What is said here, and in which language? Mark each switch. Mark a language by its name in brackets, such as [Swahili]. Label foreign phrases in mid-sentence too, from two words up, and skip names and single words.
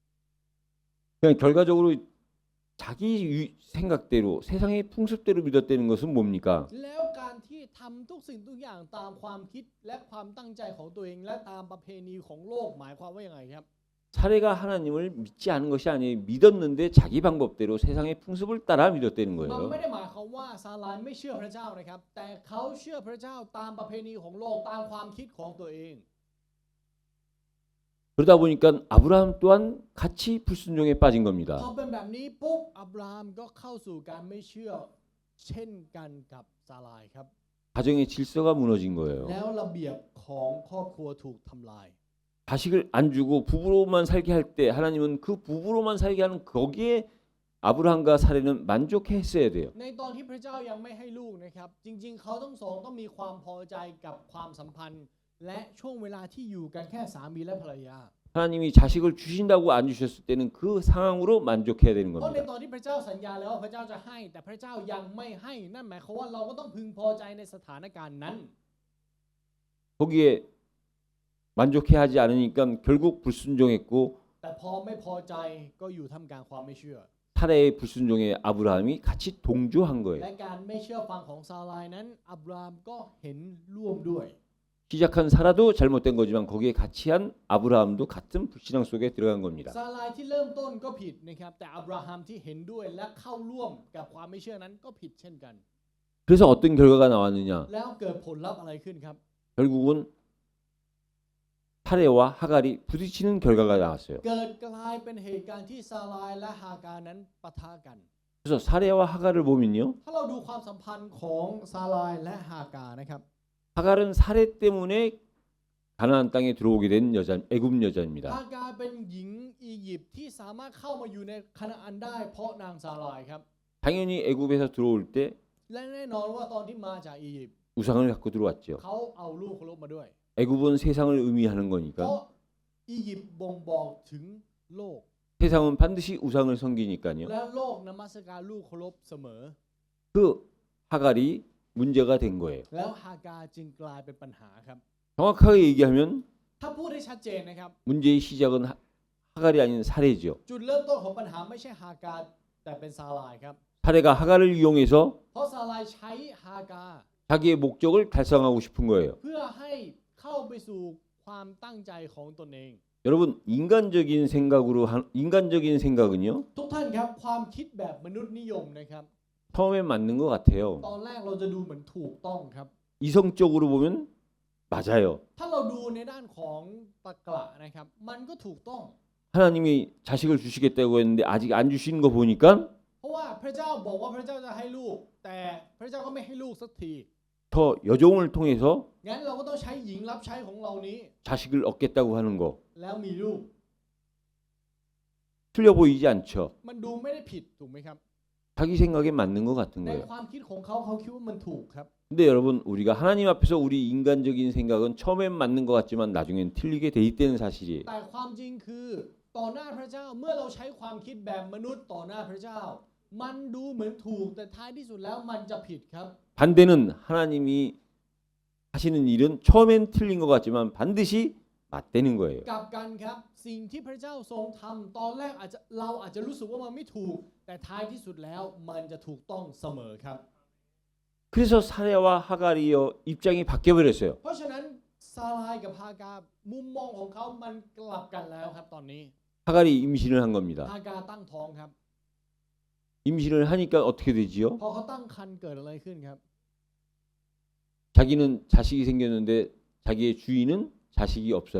[Korean] 그냥 결과적으로 자기 생각대로 세상의 풍습대로 믿었다는 것은 뭡니까? [Thai] แล้วการที่ทำทุกสิ่งทุกอย่างตามความคิดและความตั้งใจของตัวเอง และตามประเพณีของโลกหมายความว่ายังไงครับ [Korean] 사례가 하나님을 믿지 않은 것이 아니에요. 믿었는데 자기 방법대로 세상의 풍습을 따라 믿었다는 [Thai] มัน [Korean] 거예요. [Thai] ไม่ได้หมายความว่าซาลายไม่เชื่อพระเจ้านะครับ แต่เขาเชื่อพระเจ้าตามประเพณีของโลกตามความคิดของตัวเอง [Korean] 그러다 보니까 아브라함 또한 같이 불순종에 빠진 [Thai] พอ [Korean] 겁니다. [Thai] เป็นแบบนี้ปุ๊บอับรามก็เข้าสู่การไม่เชื่อเช่นกันกับซาลายครับ [Korean] 가정의 질서가 무너진 거예요. [Thai] แล้วระเบียบของครอบครัวถูกทำลาย [Korean] 자식을 안 주고 부부로만 살게 할 때 하나님은 그 부부로만 살게 하는 거기에 아브라함과 사례는 만족했어야 돼요. [Thai] ในตอนที่พระเจ้ายังไม่ให้ลูกนะครับ จริงๆ เขาทั้งสองต้องมีความพอใจกับความสัมพันธ์ และช่วงเวลาที่อยู่กันแค่สามีและภรรยา [Korean] 하나님이 자식을 주신다고 안 주셨을 때는 그 상황으로 만족해야 되는 [Thai] เพราะใน [Korean] 겁니다. [Thai] ตอนที่พระเจ้าสัญญาแล้วว่าพระเจ้าจะให้แต่พระเจ้ายังไม่ให้นั่นหมายความว่าเราก็ต้องพึงพอใจในสถานการณ์นั้น [Korean] 거기에 만족해 하지 않으니까 결국 불순종했고 [Thai] แต่พอไม่พอใจก็อยู่ท่ามกลางความไม่เชื่อ [Korean] 사례의 불순종에 아브라함이 같이 동조한 거예요. [Thai] และการไม่เชื่อฟังของซาลายนั้นอับรามก็เห็นร่วมด้วย [Korean] 시작한 사라도 잘못된 거지만 거기에 같이 한 아브라함도 같은 불신앙 속에 들어간 겁니다. [Thai] ซาลายที่เริ่มต้นก็ผิดนะครับแต่อับราฮัมที่เห็นด้วยและเข้าร่วมกับความไม่เชื่อนั้นก็ผิดเช่นกัน [Korean] 그래서 어떤 결과가 나왔느냐? [Thai] แล้วเกิดผลลัพธ์อะไรขึ้นครับ [Korean] 결국은 사레와 하갈이 부딪히는 결과가 나왔어요. [Thai] เกิดกลายเป็นเหตุการณ์ที่ซาลายและฮากานั้นปะทะกัน [Korean] 그래서 사레와 하갈을 보면요. [Thai] ถ้าเราดูความสัมพันธ์ของซาลายและฮากานะครับ [Korean] 하갈은 사레 때문에 가나안 땅에 들어오게 된 여자, 애굽 [Thai] ฮา [Korean] 여자입니다. [Thai] กาเป็นหญิงอียิปต์ที่สามารถเข้ามาอยู่ในคานาอันได้เพราะนางซาลายครับ [Korean] 당연히 애굽에서 들어올 때 [Thai] และแน่นอนว่าตอนที่มาจากอียิปต์ [Korean] 우상을 갖고 들어왔죠. [Thai] เขาเอาลูกเคารพมาด้วย [Korean] 애굽은 세상을 의미하는 [Thai] เพราะ [Korean] 거니까 [Thai] อียิปต์บ่งบอกถึงโลก [Korean] 세상은 반드시 우상을 섬기니까요. [Thai] และโลกนมัสการลูกเคารพเสมอ [Korean] 그 하갈이 문제가 된 거예요. [Thai] แล้วฮากาจึงกลายเป็นปัญหาครับ [Korean] 정확하게 얘기하면 [Thai] ถ้าพูดให้ชัดเจนนะครับ [Korean] 문제의 시작은 하갈이 아닌 사레죠. [Thai] จุดเริ่มต้นของปัญหาไม่ใช่ฮากาแต่เป็นซาลายครับ [Korean] 사레가 하갈을 이용해서 [Thai] เพราะซาลายใช้ฮากา [Korean] 자기의 목적을 달성하고 싶은 거예요. [Thai] เพื่อให้เข้าไปสู่ความตั้งใจของตนเอง [Korean] 여러분 인간적인 생각은요 [Thai] ทุกท่านครับความคิดแบบมนุษย์นิยมนะครับ [Korean] 처음엔 맞는 것 같아요. [Thai] ตอนแรกเราจะดูเหมือนถูกต้องครับ [Korean] 이성적으로 보면 맞아요. [Thai] ถ้าเราดูในด้านของตรรกะนะครับ มันก็ถูกต้อง [Korean] 하나님이 자식을 주시겠다고 했는데 아직 안 주시는 거 보니까 [Thai] เพราะว่าพระเจ้าบอกว่าพระเจ้าจะให้ลูก แต่พระเจ้าก็ไม่ให้ลูกสักที [Korean] 더 여종을 통해서 [Thai] งั้นเราก็ต้องใช้หญิงรับใช้ของเรานี้ [Korean] 자식을 얻겠다고 하는 거 [Thai] แล้วมีลูก [Korean] 틀려 보이지 않죠. [Thai] มันดูไม่ได้ผิดถูกไหมครับ [Korean] 자기 생각에 맞는 것 같은 [Thai] ใน [Korean] 거예요. [Thai] ความคิดของเขาเขาคิดว่ามันถูกครับ [Korean] 근데 여러분 우리가 하나님 앞에서 우리 인간적인 생각은 처음엔 맞는 것 같지만 나중엔 틀리게 돼 있다는 사실이에요. [Thai] แต่ความจริงคือต่อหน้าพระเจ้าเมื่อเราใช้ความคิดแบบมนุษย์ต่อหน้าพระเจ้า มันดูเหมือนถูกแต่ท้ายที่สุดแล้วมันจะผิดครับ [Korean] 반대는 하나님이 하시는 일은 처음엔 틀린 것 같지만 반드시 맞대는 거예요. [Thai] กลับกันครับสิ่งที่พระเจ้าทรงทำตอนแรกเราอาจจะรู้สึกว่ามันไม่ถูก แต่ท้ายที่สุดแล้วมันจะถูกต้องเสมอครับ [Korean] 그래서 사레와 하갈이요 입장이 바뀌어 버렸어요. [Thai] เพราะฉะนั้นซาลายกับฮากามุมมองของเขามันกลับกันแล้วครับตอนนี้ [Korean] 하갈이 임신을 한 겁니다. [Thai] ฮากาตั้งท้องครับ [Korean] 임신을 하니까 어떻게 되지요? [Thai] พอเขาตั้งครรภ์เกิดอะไรขึ้นครับ [Korean] 자기는 자식이 생겼는데 자기의 주인은 자식이 없어요.